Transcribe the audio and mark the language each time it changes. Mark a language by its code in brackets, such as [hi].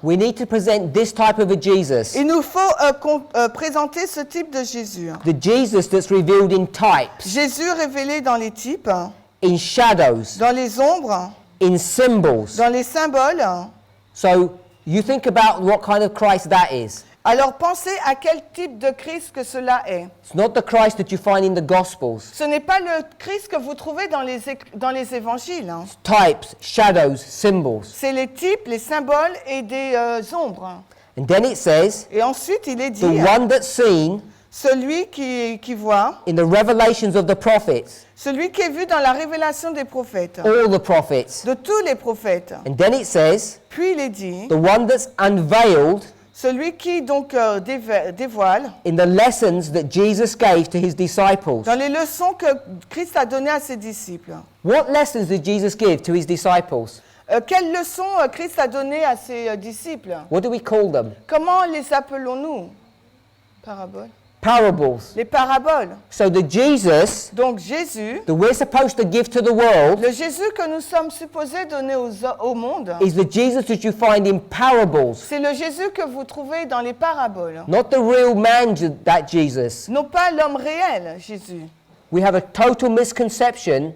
[en] We need to present this type of a Jesus. [fr] Il nous faut présenter ce type de Jésus. [en] The Jesus that's revealed in types, [fr] Jésus révélé dans les types, [en] in shadows, [fr] dans les ombres, [en] in symbols. [fr] dans les symboles. [en] So you think about what kind of Christ that is. [fr] Alors pensez à quel type de Christ que cela est. [en] It's not the Christ that you find in the Gospels. [fr] Ce n'est pas le Christ que vous trouvez dans les évangiles. Hein. [en] Types, shadows, symbols. [fr] C'est les types, les symboles et des ombres. [en] And then it says, [fr] Et ensuite il est [en] the [fr] dit, [en] one that's seen [fr] celui qui voit, [en] in the revelations of the prophets, [fr] celui qui est vu dans la révélation des prophètes, [en] all the prophets. [fr] de tous les prophètes. [en] And then it says, [fr] Puis il est dit, [en] the one that's unveiled [fr] celui qui donc dévoile [en] in the lessons that Jesus gave to his disciples. [fr] dans les leçons que Christ a données à ses disciples. [en] What lessons did Jesus give to his disciples? [fr] Quelles leçons Christ a données à ses disciples? [en] What do we call them? [fr] Comment les appelons-nous? Paraboles. [en] Parables. [fr] Les paraboles. [en] So the Jesus [fr] Donc Jésus, [en] that we're supposed to give to the world [fr] le Jésus que nous sommes supposés donner au monde, [en] is the Jesus that you find in parables, [fr] c'est le Jésus que vous trouvez dans les paraboles. [en] not the real man that Jesus. [fr] Non pas l'homme réel, Jésus. [en] We have a total misconception